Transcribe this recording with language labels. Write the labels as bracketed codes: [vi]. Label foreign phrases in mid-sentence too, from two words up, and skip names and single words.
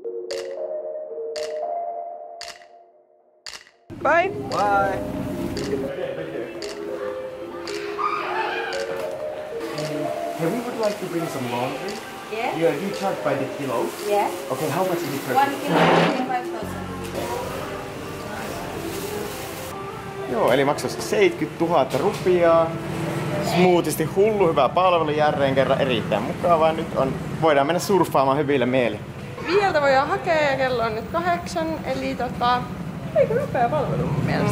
[en] Bye! Bye. Hey, we would like to bring some laundry. Yeah? Yeah, you charge by the kilo. Yeah. Okay, how much is it per 1 kilo, 5,000. [fi] Joo, eli maksaisi 70 000 rupiaa. Smoothisti hullu hyvä palvelu jälleen kerran, erittäin mukavaa. Nyt voidaan mennä surffaamaan hyvillä mielin. 5 voidaan hakea ja kello on nyt 8, eli aika nopea palvelu mun mielestä.